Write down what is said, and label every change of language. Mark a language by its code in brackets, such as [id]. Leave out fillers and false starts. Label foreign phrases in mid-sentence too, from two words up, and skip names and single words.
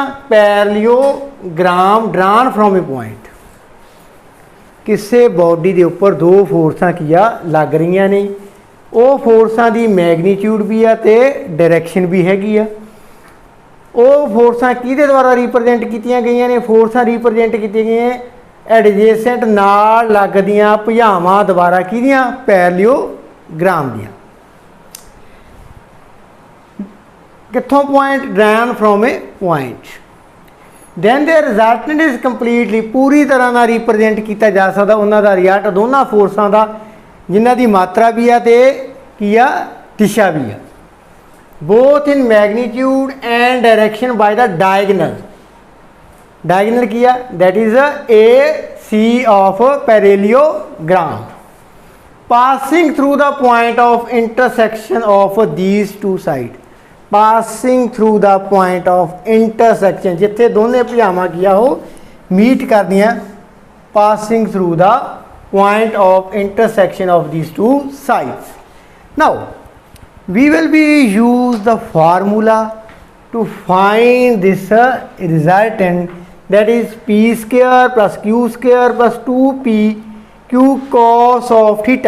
[en] parallelogram drawn from a point [pa] ਕਿਸੇ ਬੋਡੀ ਦੇ ਉੱਪਰ ਦੋ ਫੋਰਸਾਂ ਕੀ ਆ ਲੱਗ ਰਹੀਆਂ ਨੇ ਉਹ ਫੋਰਸਾਂ ਦੀ ਮੈਗਨੀਟਿਊਡ ਵੀ ਆ ਤੇ ਡਾਇਰੈਕਸ਼ਨ ਵੀ ਹੈਗੀ ਆ ਉਹ ਫੋਰਸਾਂ ਕਿਹਦੇ ਦੁਆਰਾ ਰਿਪਰੈਜ਼ੈਂਟ ਕੀਤੀਆਂ ਗਈਆਂ ਨੇ ਫੋਰਸਾਂ ਰਿਪਰੈਜ਼ੈਂਟ ਕੀਤੀਆਂ ਗਈਆਂ ਐਡਜੇਸੈਂਟ ਨਾਲ ਲੱਗਦੀਆਂ ਭੁਜਾਵਾਂ ਦੁਆਰਾ ਕਿਹਦੀਆਂ ਪੈਰਲੀਓਗ੍ਰਾਮ ਦੀਆਂ ਕਿੱਥੋਂ [en] point drawn from a point then their resultant is completely [hi] पूरी तरह [pa] ਨਾਲ [hi] रिप्रेजेंट किया जा सकता [pa] ਉਹਨਾਂ ਦਾ ਰਿਜ਼ਲਟ ਦੋਨਾਂ ਫੋਰਸਾਂ ਦਾ ਜਿਨ੍ਹਾਂ ਦੀ ਮਾਤਰਾ ਵੀ ਆ ਤੇ ਕੀ ਆ ਦਿਸ਼ਾ ਵੀ ਆ [en] both in magnitude and direction by the diagonal [pa] ਕੀ ਆ [en] that is a AC of parallelogram passing through the point of intersection of these two sides passing through the point of intersection [pa] ਜਿੱਥੇ ਦੋਨੋਂ ਭੁਜਾਵਾਂ ਕਿਆ ਹੋ ਮੀਟ ਕਰ ਦੀਆਂ [en] passing through the point of intersection of these two sides. Now we will be use the formula to find this resultant that is p square plus q square plus 2p q cos of theta.